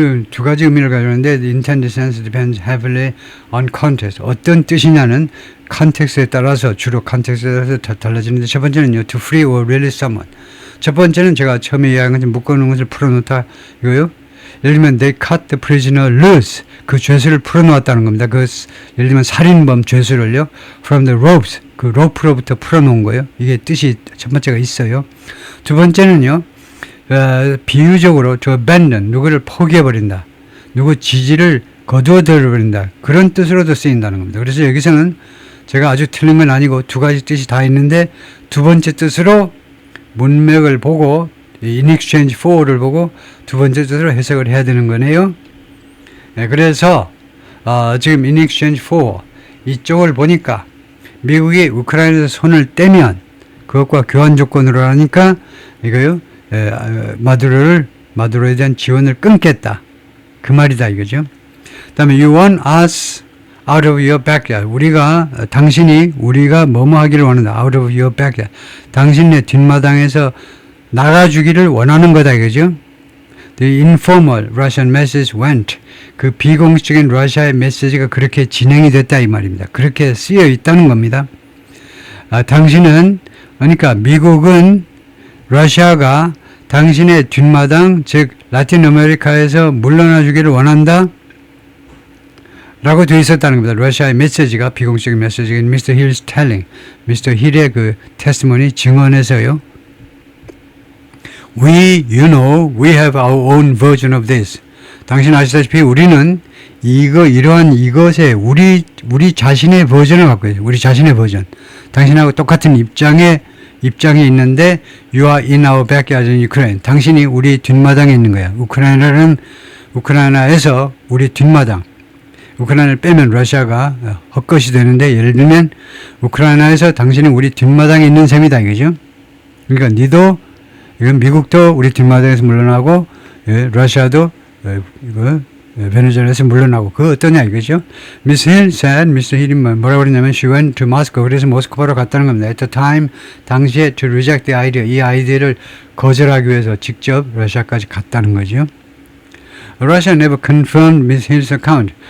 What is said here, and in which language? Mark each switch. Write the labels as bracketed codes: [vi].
[ko] 두 가지 의미를 가지는데 [en] the intended sense depends heavily on context. [ko] 어떤 뜻이냐는 컨텍스트에 따라서 주로 컨텍스트에 따라서 달라지는데 첫 번째는요. [en] to free or release someone. [ko] 첫 번째는 제가 처음에 이야기한 것처럼 묶어놓은 것을 풀어놓다 이거요. 예를 들면 [en] they cut the prisoner loose. [ko] 그 죄수를 풀어놓았다는 겁니다. 그 예를 들면 살인범 죄수를요. [en] from the ropes. [ko] 그 로프로부터 풀어놓은 거예요. 이게 뜻이 첫 번째가 있어요. 두 번째는요. 비유적으로 to abandon, 누구를 포기해버린다. 누구 지지를 거두어들어버린다. 그런 뜻으로도 쓰인다는 겁니다. 그래서 여기서는 제가 아주 틀린 건 아니고 두 가지 뜻이 다 있는데 두 번째 뜻으로 문맥을 보고 in exchange for를 보고 두 번째 뜻으로 해석을 해야 되는 거네요. 그래서 지금 in exchange for 이쪽을 보니까 미국이 우크라이나에서 손을 떼면 그것과 교환 조건으로 하니까 이거요. 마두로에 대한 지원을 끊겠다. 그 말이다 이거죠. 그 다음에 [en] you want us out of your backyard. [ko] 우리가 뭐뭐 하기를 원한다. [en] out of your backyard. [ko] 당신의 뒷마당에서 나가주기를 원하는 거다 이거죠. [en] The informal Russian message went. [ko] 그 비공식적인 러시아의 메시지가 그렇게 진행이 됐다 이 말입니다. 그렇게 쓰여 있다는 겁니다. 당신은 그러니까 미국은 러시아가 당신의 뒷마당, 즉 라틴 아메리카에서 물러나 주기를 원한다 라고 되어 있었다는 겁니다. 러시아의 메시지가 비공식적인 메시지인 Mr. [en] Hill's telling, Mr. [ko] Hill의 그 테스티머니 증언에서요. [en] We have our own version of this. [ko] 당신 아시다시피 우리는 이러한 이것에 우리 자신의 버전을 갖고 있어요. 우리 자신의 버전. 당신하고 똑같은 입장에 있는데 [en] you are in our backyard in Ukraine. [ko] 당신이 우리 뒷마당에 있는 거야. 우크라이나에서 우리 뒷마당. 우크라이나를 빼면 러시아가 헛것이 되는데 예를 들면 우크라이나에서 당신이 우리 뒷마당에 있는 셈이다 이거죠. 그러니까 이건 미국도 우리 뒷마당에서 물러나고 러시아도 베네수엘라에서 물러나고 그거 어떠냐 이거죠. [en] Miss Hill said, Mr. [ko] Hill이 뭐라고 그러냐면 [en] she went to Moscow. [ko] 그래서 모스크바로 갔다는 겁니다. [en] At the time, [ko] 당시에 [en] to reject the idea. [ko] 이 아이디어를 거절하기 위해서 직접 러시아까지 갔다는 거죠. [en] Russia never confirmed Miss Hill's account.